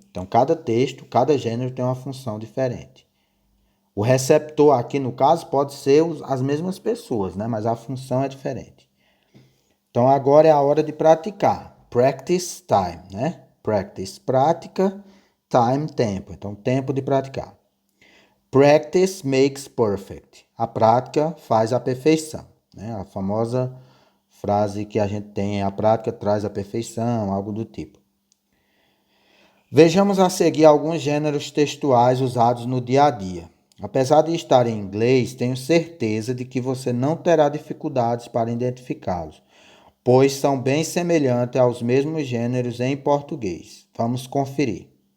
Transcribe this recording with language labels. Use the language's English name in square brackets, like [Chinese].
[Portuguese] Então, cada texto, cada gênero tem uma função diferente. O receptor aqui, no caso, pode ser as mesmas pessoas, né? Mas a função é diferente. Então, agora é a hora de praticar. [English] Practice time, né? Practice, prática, time, tempo. [Portuguese] Então, tempo de praticar. [English] Practice makes perfect. [Portuguese] A prática faz a perfeição, né? A famosa frase que a gente tem, a prática traz a perfeição, algo do tipo. Vejamos a seguir alguns gêneros textuais usados no dia a dia. Apesar de estar em inglês, tenho certeza de que você não terá dificuldades para identificá-los, pois são bem semelhantes aos mesmos gêneros em português. Vamos conferir.